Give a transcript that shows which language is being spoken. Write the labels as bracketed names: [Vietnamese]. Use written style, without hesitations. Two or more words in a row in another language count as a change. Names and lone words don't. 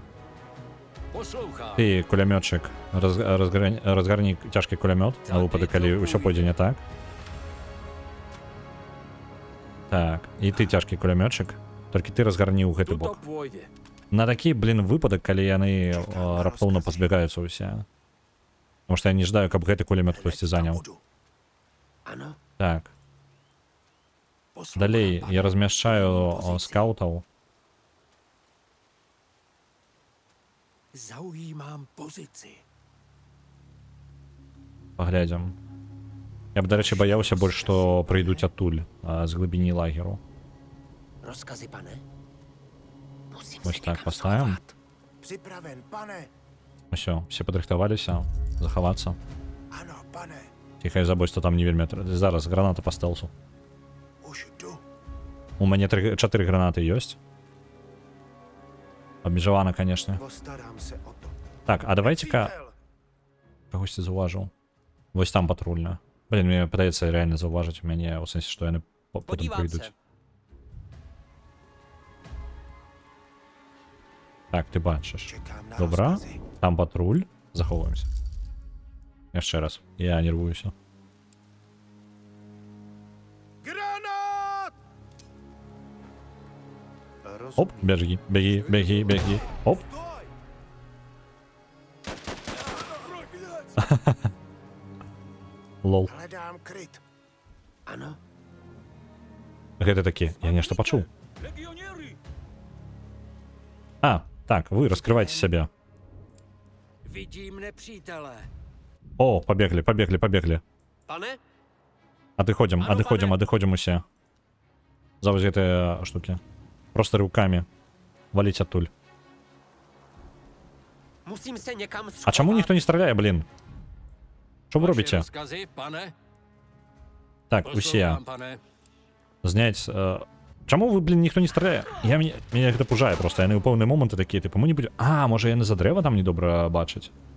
[Belarusian] Ты, кулемётчик, разгарни тяжкий кулемет, на выпадок, калі ўсё пойдзе не так. Так, і ты тяжкий кулемётчик, толькі ты разгарніў гэты бок. На такі, блин, выпадак, калі яны раптоўна пазбягаюцца ўсе. [Russian] Потому что я не ждаю, [Belarusian] каб гэты кулемёт хтосьці заняў. Так. Далей я размяшчаю скаутаў. [Czech] Zaujímám pozici. [Belarusian] Паглядзім. Я б, дарэчы, баяўся больш, што прыйдуць адтуль, з глыбіні лагеру. [Czech] Rozkazy, pane. [Belarusian] Вось так паставім. [Czech] Připraven, pane. [Belarusian] Усё, все падрыхтаваліся, захавацца. [Czech] Ano, pane. [Belarusian] Ціхай забойства там не вельмі. Зараз граната па стелсу. [Czech] Už jdu. [Belarusian] У мяне 4 гранаты ёсць. Абмежавана, конечно. [Czech] Postarám se o to. [Belarusian] Так, а давайте-ка... Кагосьці заўважыў. Вось там патрульна. Блин, мне падаецца реально заўважыць у мяне, у сэнсе, што яны потым прыйдуць. Так, ты бачыш. Добра. Там патруль. Захоўваемся. Яшчэ раз. Я нервуюся. [Russian] Оп, беги. Оп. Лол. [Czech] Hledám kryt. Ano. [Belarusian] Гэта такі, я нешта пачуў. А, так, вы раскрывайте сябе. [Czech] Vidím nepřítele. [Russian] О, побегли. [Czech] Pane? [Belarusian] Адыходзім усе. За вось гэтыя штукі. Просто руками. Валіць адтуль. [Czech] Musím se někam schovat. [Belarusian] А чаму ніхто не страляе, блин? Што вы робіце? Так, усе. [Russian] Знять... [Belarusian] Чаму вы, блин, ніхто не страляе? Меня гэта пужае просто. Яны ў пэўныя моманты такія, типу, [Russian] мы не будем... [Belarusian] А, можа яны за дрэва там недобра бачаць?